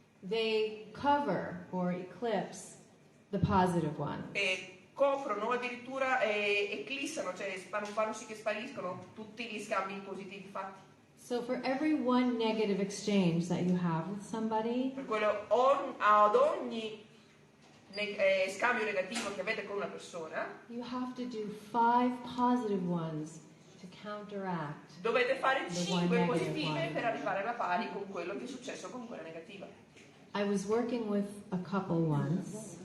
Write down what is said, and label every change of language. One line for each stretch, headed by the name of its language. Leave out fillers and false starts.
English: They cover or eclipse the positive ones.
Italian: E coprono addirittura eclissano, cioè fanno sì che spariscono tutti gli scambi positivi fatti.
English: So for every one negative exchange that you have with somebody,
Italian: Per quello ad ogni scambio negativo che avete con una persona,
English: you have to do 5 positive ones to counteract.
Italian: dovete fare
English: The 5 one positive negative one.
Italian: per arrivare alla pari con quello che è successo con quella negativa.
English: I was working with a couple once.